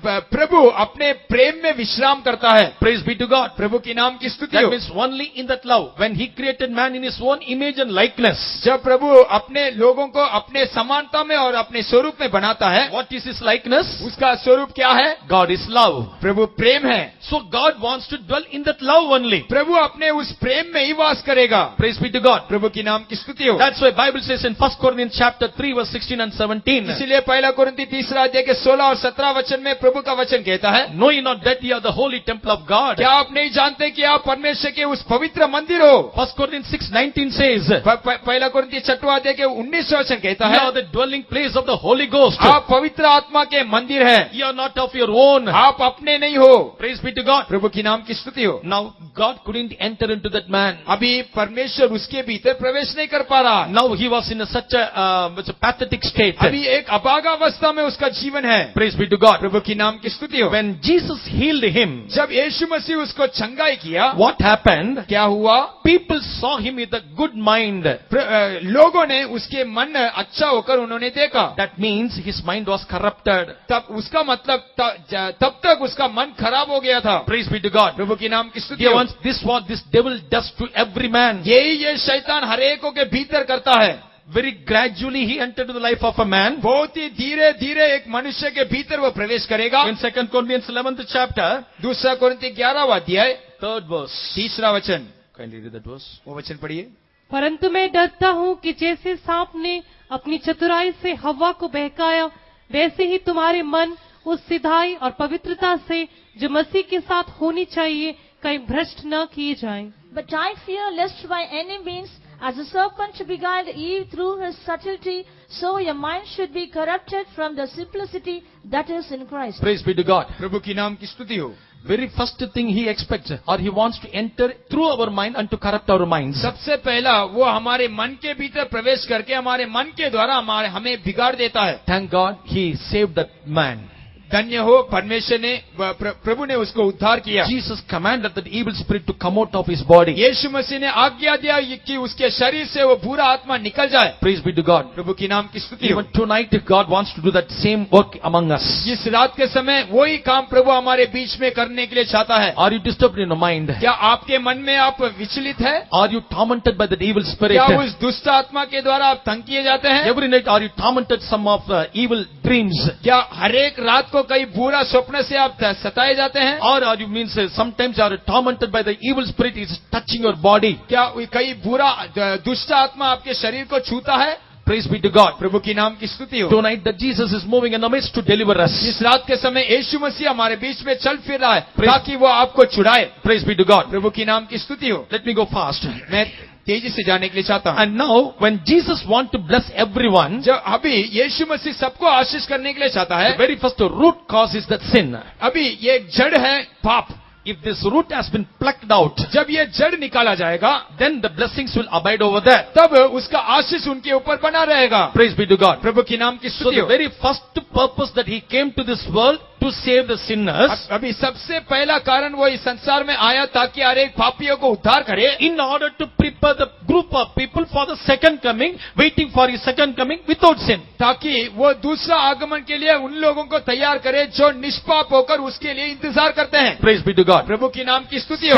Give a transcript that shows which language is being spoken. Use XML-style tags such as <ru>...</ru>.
<hi>प्रभु अपने प्रेम में विश्राम करता है।</hi> <en>Praise be to God.</en> <hi>प्रभु की नाम की स्तुति</hi> <en>That</en> <hi>हो।</hi> <en>means only in that love. When he created man in his own image and likeness.</en> <hi>जब प्रभु अपने लोगों को अपने समानता में और अपने स्वरूप में बनाता है,</hi> <en>What is his likeness?</en> <hi>उसका स्वरूप क्या है?</hi> <en>God is love.</en> <hi>प्रभु प्रेम है।</hi> <en>So God wants to dwell in that love only.</en> <hi>प्रभु अपने उस प्रेम में ही वास करेगा।</hi> <en>Praise be to God.</en> <hi>प्रभु की नाम की स्तुति हो।</hi> <en>That's why Bible says in 1 Corinthians chapter 3 verse 16 and 17.</en> <hi>इसीलिए पहला कोरिन्थी तीसरा अध्याय के 16 और 17 वचन में प्रभु का वचन कहता है,</hi> <en>Know ye not that ye are the holy temple of God?</en> <hi>क्या आप नहीं जानते कि आप परमेश्वर के उस पवित्र मंदिर हो?</hi> <en>1 Corinthians 6:19 says,</en> <hi>पहला कोरिन्थी छठवां अध्याय के 19 वचन कहता</hi> <en>Ye</en> <hi>है,</hi> <en>are the dwelling place of the Holy Ghost.</en> <hi>आप पवित्र आत्मा के मंदिर हैं,</hi> <en>Ye are not of your own.</en> <hi>आप अपने नहीं हो।</hi> <en>Praise be to God.</en> <hi>प्रभु की नाम की स्तुति हो।</hi> <en>Now God couldn't enter into that man.</en> <hi>अभी परमेश्वर उसके भीतर प्रवेश नहीं कर पा रहा।</hi> <en>Now he was in such a pathetic state.</en> <hi>अभी एक अभागावस्था में उसका जीवन है।</hi> <en>Praise be to God.</en> <hi>प्रभु की नाम की स्तुति हो।</hi> <en>When Jesus healed him,</en> <hi>जब यीशु मसीह उसको चंगाई किया,</hi> <en>what happened?</en> <hi>क्या हुआ?</hi> <en>People saw him with a good mind.</en> <hi>लोगों ने उसके मन अच्छा होकर उन्होंने देखा।</hi> <en>That means his mind was corrupted.</en> <hi>तब उसका मतलब तब तक उसका मन खराब हो गया था।</hi> <en>Praise be to God.</en> <hi>प्रभु की नाम की स्तुति</hi> <en>Dear</en> <hi>हो।</hi> <en>ones, this what this devil does to every man.</en> <hi>यही ये शैतान हर एक के भीतर करता है।</hi> <en>Very gradually he entered into the life of a man.</en> <hi>बहुत ही धीरे धीरे एक मनुष्य के भीतर वो प्रवेश करेगा।</hi> <en>In 2 Corinthians 11th chapter,</en> <hi>दूसरा कोरिन्थी 11वां अध्याय</hi> <en>3rd verse.</en> <hi>तीसरा वचन,</hi> <en>Kindly read that verse.</en> <hi>वो वचन पढ़िए। परंतु मैं डरता हूँ कि जैसे सांप ने अपनी चतुराई से हव्वा को बहकाया, वैसे ही तुम्हारे मन उस सिधाई और पवित्रता से जो मसीह के साथ होनी चाहिए कहीं भ्रष्ट न किए जाएं।</hi> <en>But I fear lest by any means As the serpent beguiled Eve through his subtlety, so your mind should be corrupted from the simplicity that is in Christ. Praise be to God.</en> <hi>प्रभु की नाम की स्तुति हो।</hi> <en>Very first thing he expects or he wants to enter through our mind and to corrupt our minds.</en> <hi>सबसे पहला वो हमारे मन के भीतर प्रवेश करके हमारे मन के द्वारा हमें बिगाड़ देता है।</hi> <en>Thank God he saved that man.</en> <hi>धन्य हो परमेश्वर ने प्रभु ने उसको उद्धार किया।</hi> <en>Jesus commanded that evil spirit to come out of his body.</en> <hi>यीशु मसीह ने आज्ञा दिया कि उसके शरीर से वो बुरा आत्मा निकल जाए।</hi> <en>Praise be to God.</en> <hi>प्रभु की नाम की स्तुति हो।</hi> <en>Even tonight God wants to do that same work among us.</en> <hi>इस रात के समय वही काम प्रभु हमारे बीच में करने के लिए चाहता है।</hi> <en>Are you disturbed in your mind?</en> <hi>क्या आपके मन में आप विचलित है?</hi> <en>Are you tormented by that evil spirit?</en> <hi>क्या उस दुष्ट आत्मा के द्वारा आप तंग किए जाते हैं?</hi> <en>Every night are you tormented some of evil dreams?</en> <hi>क्या हर एक रात को कई बुरा स्वप्न से आप सताए जाते हैं?</hi> <en>Or are you means sometimes you are tormented by the evil spirit is touching your body?</en> <hi>क्या कई बुरा दुष्ट आत्मा आपके शरीर को छूता है?</hi> <en>Praise be to God.</en> <hi>प्रभु की नाम की स्तुति हो।</hi> <en>Tonight that Jesus is moving in the midst to deliver us.</en> <hi>इस रात के समय यीशु मसीह हमारे बीच में चल फिर रहा है ताकि वो आपको छुड़ाए।</hi> <en>Praise be to God.</en> <hi>प्रभु की नाम की स्तुति हो।</hi> <en>Let me go fast.</en> <hi>मैं तेजी से जाने के लिए चाहता हूँ।</hi> <en>And now when Jesus want to bless everyone,</en> <hi>जब अभी यीशु मसीह सबको आशीष करने के लिए चाहता है,</hi> <en>the very first root cause is that sin.</en> <hi>अभी ये एक जड़ है पाप।</hi> <en>If this root has been plucked out,</en> <hi>जब ये जड़ निकाला जाएगा,</hi> <en>then the blessings will abide over there.</en> <hi>तब उसका आशीष उनके ऊपर बना रहेगा।</hi> <en>Praise be to God.</en> <hi>प्रभु की नाम की</hi> <en>So</en> <hi>स्तुति</hi> <en>the</en> <hi>हो।</hi> <en>very first purpose that he came to this world to save the sinners,</en> <hi>अभी सबसे पहला कारण वो इस संसार में आया ताकि हर एक पापियों को उद्धार करे,</hi> <en>in order to prepare the group of people for the second coming, waiting for his second coming without sin.</en> <hi>ताकि वो दूसरा आगमन के लिए उन लोगों को तैयार करे जो निष्पाप होकर उसके लिए इंतजार करते हैं।</hi> <en>Praise be to God.</en> <hi>प्रभु की नाम की स्तुति हो।</hi>